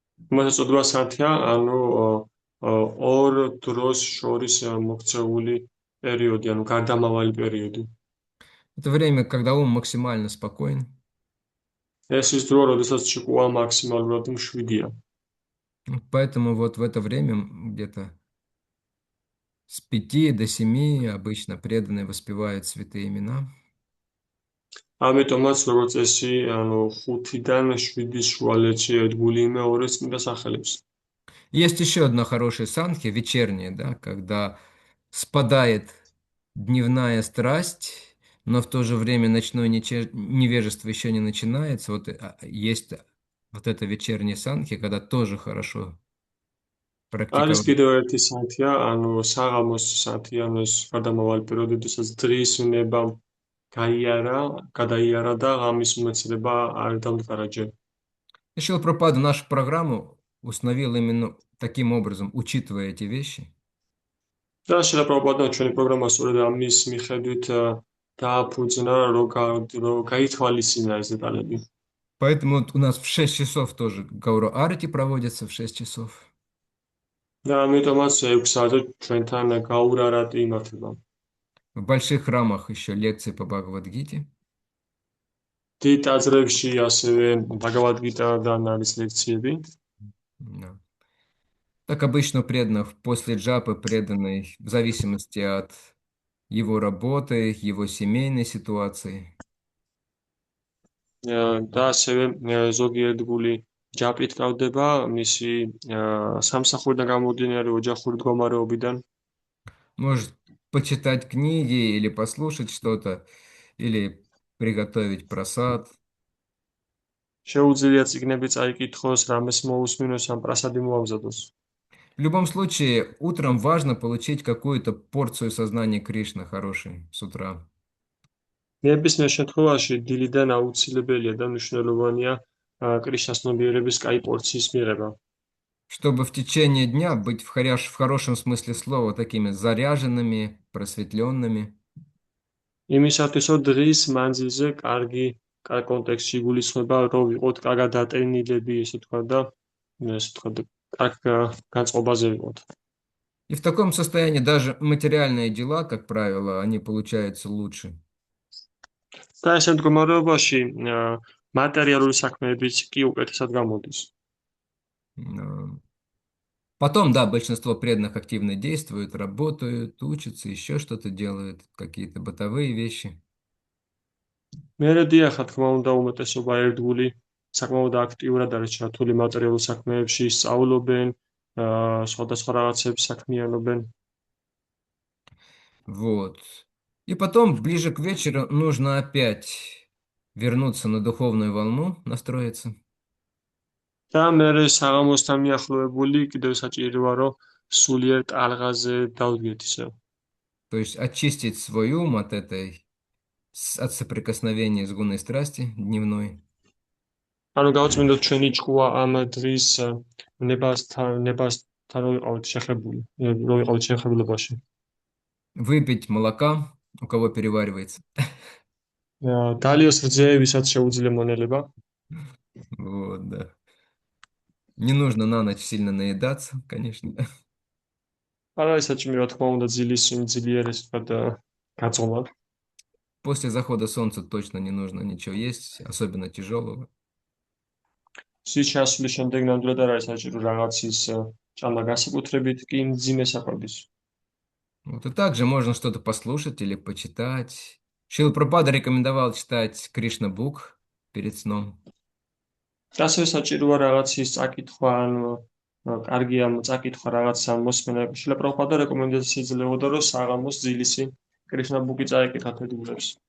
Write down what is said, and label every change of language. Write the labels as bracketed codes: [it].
[ka] ამას ეწოდება სანთია, ანუ ორ დროს შორის მოქცეული პერიოდი, ანუ გარდამავალი პერიოდი. [ru] Это время, когда ум максимально спокоен. [ka] ეს ის დრო, როდესაც ჭკუა მაქსიმალურად მშვიდია. [ru] Поэтому вот в это время где-то с 5 до 7 обычно преданные воспевают святые имена. [ka] ამიტომაც როგორც წესი, ანუ 5-დან 7-ის შუალედში ერთგული იმეორებს წმინდა სახელებს. [ru] Есть еще одна хорошая санхи, вечерняя, да, когда спадает дневная страсть, но в то же время ночное невежество еще не начинается. Вот есть вот это вечерняя санхи, когда тоже хорошо [ka] არის [ru] практиковать. [ka] კიდევ ერთი სანთია, ანუ საღამოს სანთია, ანუ ეს გარდამავალი პერიოდი, როდესაც დღის უნება გადაიარა და ღამის უმეცრება არ დამდგარა ჯერ. [ru] Шрила Прабхупада нашу программу установил именно таким образом, учитывая эти вещи. [ka] და შრილა პრაბჰუპადამ ჩვენი პროგრამა სწორედ ამის მიხედვით დააფუძნა, რომ გაითვალისწინა ეს დეტალები. [ru] Поэтому вот у нас в 6 часов тоже Гаура Арти проводится в 6 часов. [ka] და ამიტომაც 6 საათზე ჩვენთან გაურარატი იმართება. [ru] В больших храмах еще лекции по Бхагавад-гите. [ka] დიდ ტაძრებში ასევე ბაგავად-გიტადან არის ლექციები. [ru] Да. Так обычно у преданных после джапы преданный в зависимости от его работы, его семейной ситуации. [ka] და ასევე ზოგიერთ გული ჯაპით კავდება მისი სამსახურიდან გამომდინარე ოჯახური მდგომარეობიდან. [ru] Может почитать книги или послушать что-то, или приготовить прасад. [ka] შეუძლია წიგნები წაიკითხოს, რამეს მოусმინოს, ამ პრასადი მოამზადოს. [ru] В любом случае, утром важно получить какую-то порцию сознания Кришны хорошей с утра. [ka] ნებისმიერ შემთხვევაში დილიდან აუცილებელია და მნიშვნელოვანია კრიშნას ცნობიერების კაი პორციის მიღება. [ru] Чтобы в течение дня быть в хорошем смысле слова такими заряженными, просветленными. [ka] იმისათვის რომ დღის მანძილზე კარგ კონტექსტში გულისხმება, რომ ვიყოთ კარგად დატენილები, ესე თქვა და კარგ განწყობაზე ვიყოთ. [ru] И в таком состоянии даже материальные дела, как правило, они получаются лучше. [ka] და ეს მდგომარეობაში მატერიალური საქმეებიც კი უკეთესად გამოდის. [ru] Потом, да, большинство преданных активно действуют, работают, учатся, еще что-то делают, какие-то бытовые вещи. [ka] მერე დიახ, თქმა უნდა, უმეტესობა ერთგული საკმაოდ აქტიურად არის ჩართული მატერიალურ საქმეებში, სწავლობენ, სხვადასხვა რაღაცებს საქმიანობენ. [ru] Вот. И потом, ближе к вечеру, нужно опять вернуться на духовную волну, настроиться, [ka] და მერე საღამოსთან მიახლოებული კიდევ საჭიროა, რომ სულიერ ტალღაზე დავდგეთ ისევ. [ru] то есть очистить свой ум от от соприкосновения с гунной страсти дневной, [ka] ანუ გავწმინდოთ ჩვენი ჭკუა ამ დღის ნებასთან რომ ვიყავით შეხებული, რომ ვიყავით შეხებულებაში. [ru] выпить молока, у кого переваривается. [ka] დალიოს რძე, ვისაც შეუძლია მონელება. [ru] Вот, да. Не нужно на ночь сильно наедаться, конечно. [ka] არა ის საჭირო, რა თქმა უნდა, ძილიერეს თქვა გაწოლა. [ru] После захода солнца точно не нужно ничего есть, особенно тяжелого. [ka] სის ჩასვლის შემდეგ ნამდვილად არ არის საჭირო რაღაცის ჭამა განსაკუთრებით კი მძიმე საკვების. [ru] Вот и также можно что-то послушать или почитать. Шрила Прабхупада рекомендовал читать Кришна Бук перед сном. [ka] ასევე საჭიროა რაღაცის წაკითხვა, ან კარგია წაკითხვა რაღაცა მოსმენა. შილა პრაბჰუპადა რეკომენდაცია იძლეოდა, რომ საღამოს ძილისი კრიშნა ბუკი წაეკითხათ ედულებს.